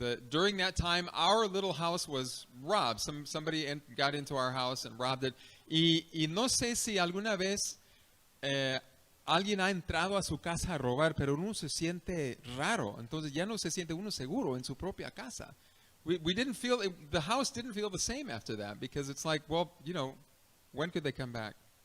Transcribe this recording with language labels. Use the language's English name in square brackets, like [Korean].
[English] During that time, our little house was robbed. Somebody got into our house and robbed it. [Spanish] Y no sé si alguna vez alguien ha entrado a su casa a robar, pero uno se siente raro. Entonces ya no se siente uno seguro en su propia casa. [English] We didn't feel, the house didn't feel the same after that, because it's like, well, when could they come back?